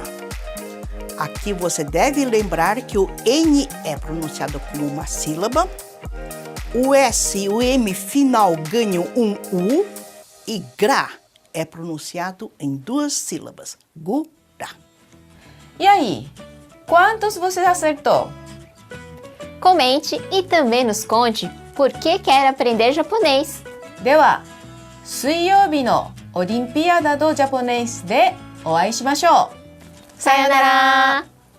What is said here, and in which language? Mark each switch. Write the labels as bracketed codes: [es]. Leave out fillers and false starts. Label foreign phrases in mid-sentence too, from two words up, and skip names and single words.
[pt] Aqui você deve lembrar que o N é pronunciado como uma sílaba, o S e o M final ganham um U e gra é pronunciado em 2 sílabas, gura. E aí, quantos você acertou? comente e também nos conte por que quer aprender japonês. [ja] では、水曜日のオリンピアダドジャポネイスでお会いしましょう。さよなら。